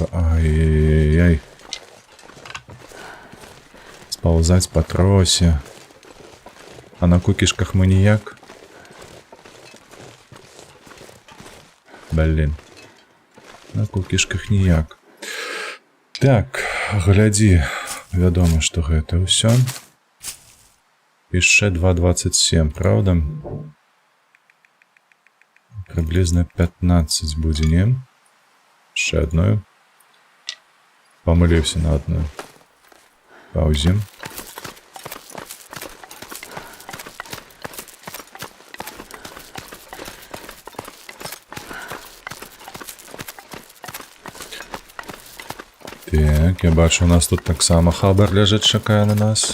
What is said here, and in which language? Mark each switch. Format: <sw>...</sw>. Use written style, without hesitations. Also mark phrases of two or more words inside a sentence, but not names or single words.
<uk>Ай-яй-яй. Сползать по тросі. А на кукишках ми ніяк. Блін. На кукишках ніяк. Так, гляди.</uk> <be>Вядомо, што гэта ўсё.</be> <uk>Піше 2.27, правда? Приблизно 15 будзе, не? Ще одною. Помилився на одну. Паузі. Так, я бачу, у нас тут так само хабар лежить, чекає на нас.</uk>